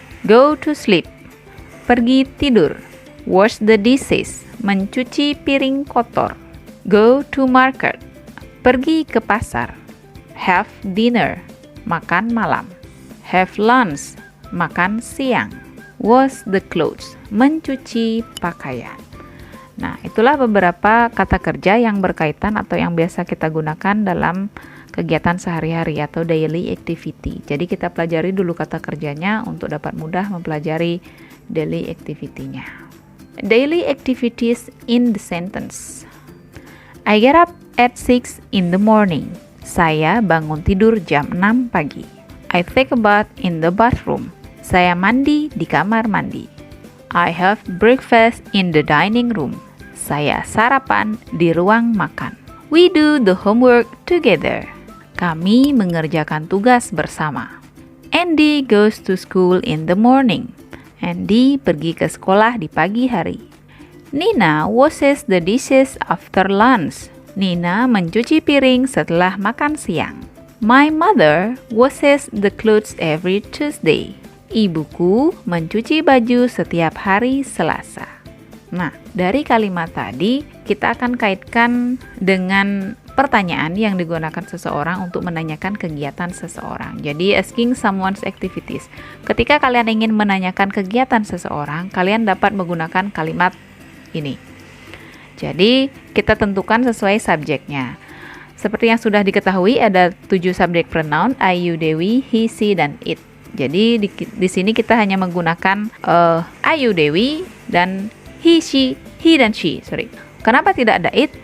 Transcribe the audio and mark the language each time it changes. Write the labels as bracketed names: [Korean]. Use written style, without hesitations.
[English] go to sleep, [Indonesian] pergi tidur, [English] wash the dishes, [Indonesian] mencuci piring kotor, [English] go to market, [Indonesian] pergi ke pasar, [English] have dinner, [Indonesian] makan malam, [English] have lunch, [Indonesian] makan siang, [English] wash the clothes, [Indonesian] mencuci pakaian. Nah, itulah beberapa kata kerja yang berkaitan atau yang biasa kita gunakan dalam kegiatan sehari-hari atau daily activity. Jadi kita pelajari dulu kata kerjanya untuk dapat mudah mempelajari daily activity-nya. [English] Daily activities in the sentence. I get up at 6 in the morning. [Indonesian] Saya bangun tidur jam 6 pagi. [English] I take a bath in the bathroom. [Indonesian] Saya mandi di kamar mandi. [English] I have breakfast in the dining room. [Indonesian] Saya sarapan di ruang makan. [English] We do the homework together. [Indonesian] Kami mengerjakan tugas bersama. [English] Andy goes to school in the morning. [Indonesian] Andy pergi ke sekolah di pagi hari. [English] Nina washes the dishes after lunch. [Indonesian] Nina mencuci piring setelah makan siang. [English] My mother washes the clothes every Tuesday. [Indonesian] Ibuku mencuci baju setiap hari Selasa. Nah, dari kalimat tadi kita akan kaitkan dengan pertanyaan yang digunakan seseorang untuk menanyakan kegiatan seseorang. [English] Jadi asking someone's activities. [Indonesian] Ketika kalian ingin menanyakan kegiatan seseorang, kalian dapat menggunakan kalimat ini. Jadi kita tentukan sesuai subjeknya. Seperti yang sudah diketahui ada 7 subjek pronoun, I, you, Dewi, he, she, dan it. Jadi di sini kita hanya menggunakan I, you, Dewi dan he, dan she. Kenapa tidak ada it?